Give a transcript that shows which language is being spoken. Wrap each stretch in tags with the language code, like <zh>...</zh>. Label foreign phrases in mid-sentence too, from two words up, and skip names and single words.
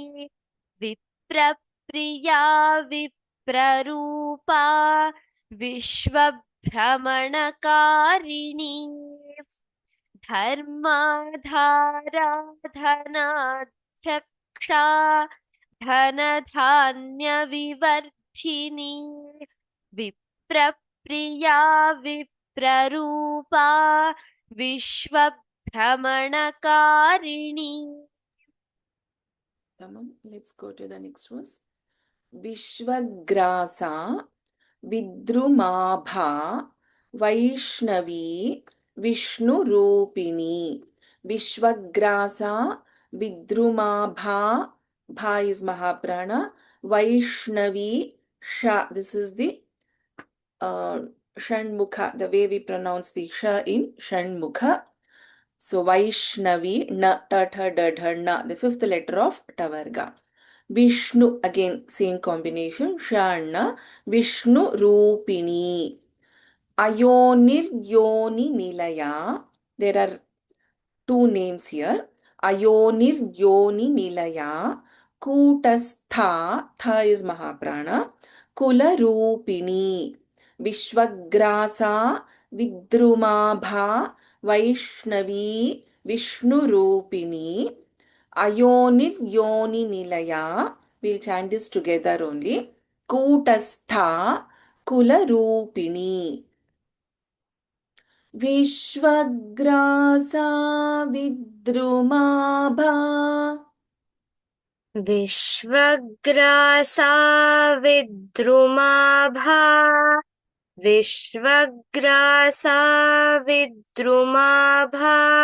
<sa>विप्रप्रिया विप्ररूपा विश्वभ्रमणकारिणी धर्माधाराधनाध्यक्षा धनधान्यविवर्धिनी विप्रप्रिया विप्ररूपा विश्वभ्रमणकारिणी</sa> <en>Let's go to the next verse.</en> <sa>विश्वग्रासा विद्रुमाभा वैष्णवी विष्णुरूपिणी. विश्वग्रासा विद्रुमाभा.</sa> <en>Bha is Mahaprana. Vaishnavi Sha. This is the Shanmukha, the way we pronounce the Sha in Shanmukha. So Vaishnavi,</en> <sa>न त थ द ध न,</sa> <en>the fifth letter of Tavarga. Vishnu, again same combination,</en> <sa>शण विष्णुरूपिणी. अयोनिर्योनिनिलया.</sa> <en>There are two names here.</en> <sa>अयोनिर्योनिनिलया.</sa> <en>Kutastha, tha is Mahaprana.</en> <sa>कुलरूपिणी. विश्वग्रासा विद्रुमाभा वैष्णवी विष्णुरूपिणी. अयोनिर्योनिनिलया.</sa> <en>We'll chant this together only.</en> <sa>कूटस्था कुलरूपिणी. विश्वग्रासा विद्रुमाभा. विश्वग्रासा विद्रुमाभा विश्वग्रासा विद्रुमाभा</sa>